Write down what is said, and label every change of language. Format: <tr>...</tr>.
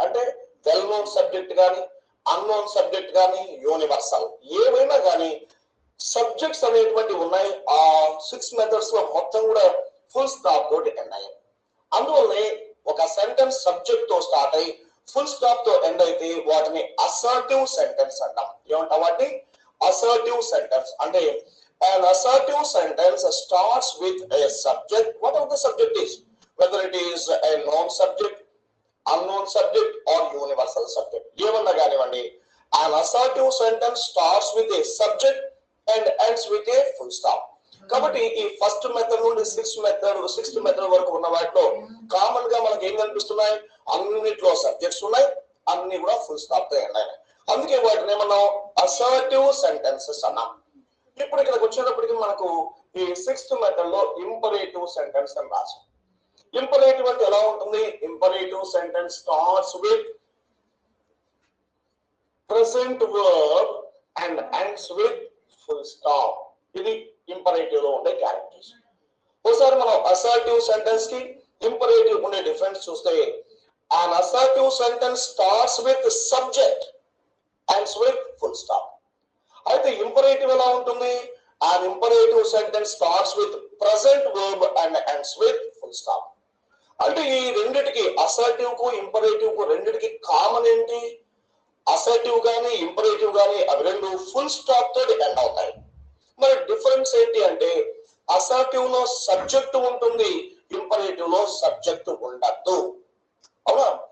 <te>అంటే well known subject కానీ, unknown subject కానీ, యూనివర్సల్ ఏవైనా కానీ సబ్జెక్ట్స్ అనేటువంటి ఉన్నాయి. ఆ 6 మెథడ్స్ లో మొత్తం కూడా ఫుల్ స్టాప్ తోటి ఎండ్ అయ్యాయి. అందువల్లనే ఒక సెంటెన్స్ సబ్జెక్ట్ తో స్టార్ట్ అయ్యి ఫుల్ స్టాప్ తో ఎండ్ అయితే వాటిని అసర్టివ్ సెంటెన్స్ అంటాం. ఏమంటాం వాటిని? Assertive sentence.</te> <en>అంటే an assertive sentence starts with a subject, whatever the subject is, whether it is a known subject, unknown subject or universal subject.</en> <te>ఏమన్నా కానివ్వండి,</te> <en>an assertive sentence starts with a subject and ends with a full stop.</en> <te>కాబట్టి ఈ first method నుండి 6th method వరకు ఉన్న వాటిలో common గా మనకి ఏం కనిపిస్తున్నాయి? అన్నిట్లో సబ్జెక్ట్స్ ఉన్నాయి, అన్ని కూడా ఫుల్ స్టాప్ తో ఎండ్ అయినాయి. అందుకే వాటిని ఏమన్నాం? అసర్టివ్ సెంటెన్సెస్ అన్నాం. ఇప్పుడు ఇక్కడికి వచ్చేటప్పటికి మనకు ఈ 6th మెథడ్ లో ఇంపరేటివ్ సెంటెన్స్ అని రాసాం. ఇంపరేటివ్ అంటే ఎలా ఉంటుంది?</te> <en>Imperative sentence starts with present verb and ends with full stop.</en> <te>ఇది ఇంపరేటివ్ లో ఉండే క్యారెక్టర్స్. ఒకసారి మనం అసర్టివ్ సెంటెన్స్ కి ఇంపరేటివ్ ఉండే డిఫరెన్స్ చూస్తే</te> <en>an assertive sentence starts with subject ends with full stop.</en> <te>అయితే ఇంపరేటివ్ ఎలా ఉంటుంది?</te> <en>an imperative sentence starts with present verb and ends with full stop.</en> <te>అంటే ఈ రెండిటికి, అసర్టివ్ కు ఇంపరేటివ్ కు రెండిటికి కామన్ ఏంటి? అసర్టివ్ గానీ ఇంపరేటివ్ గానీ అవి రెండు ఫుల్ స్టాప్ తో ఎండ్ అవుతాయి. మరి డిఫరెన్స్ ఏంటి అంటే అసర్టివ్ లో సబ్జెక్ట్ ఉంటుంది, ఇంపరేటివ్ లో సబ్జెక్ట్ ఉండద్దు. అవునా?</te>